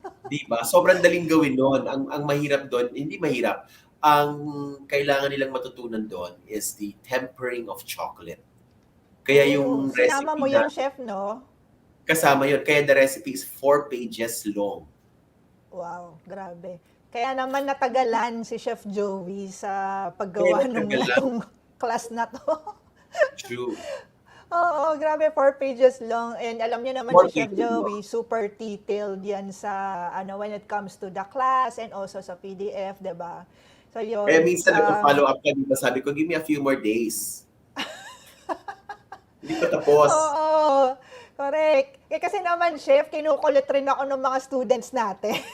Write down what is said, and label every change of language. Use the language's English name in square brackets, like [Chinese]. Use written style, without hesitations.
[Filipino] Diba? Sobrang daling gawin doon. Ang mahirap doon, hindi mahirap. Ang kailangan nilang matutunan doon [English] is the tempering of chocolate. [Filipino] Kaya yung recipe sinama mo yung chef, no? Kasama yun. [English] Kaya the recipe is 4 pages long. [Filipino] Wow, grabe. Kaya naman natagalan si Chef Joey sa paggawa ng class na to. [English] True. [Filipino] Oo, grabe, [English] 4 pages long. And [Filipino] alam niyo naman si [English] Chef Joey, super detailed yan sa, when it comes to the class and also sa PDF, [Filipino] diba? [English] So yun. [Filipino] Kaya minsan nag-follow up ka, diba? [English] Sabi ko, give me a few more days. [Filipino] Hindi pa tapos. Oo, correct. Kasi naman, Chef, kinukulit rin ako ng mga students natin.